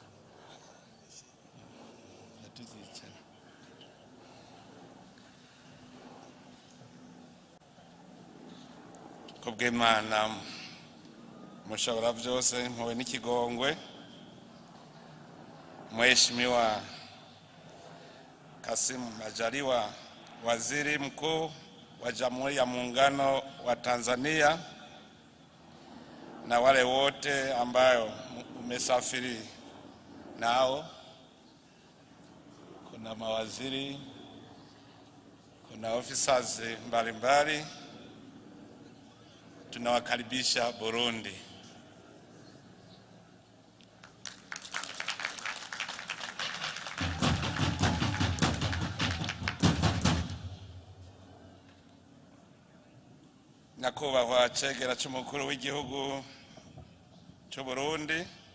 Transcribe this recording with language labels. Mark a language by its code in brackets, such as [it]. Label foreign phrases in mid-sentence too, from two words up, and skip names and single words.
[rn] kubw'Imana mushobora byose impuwe n'ikigongwe [sw] Mheshimiwa Kassim Majaliwa Waziri Mkuu wa Jamhuri ya Muungano wa Tanzania na wale wote ambayo umesafiri nao. Kuna mawaziri, kuna officers mbalimbali, tunawakaribisha Burundi. [rn] Nyakubahwa cegera c'umukuru w'igihugu c'u Burundi,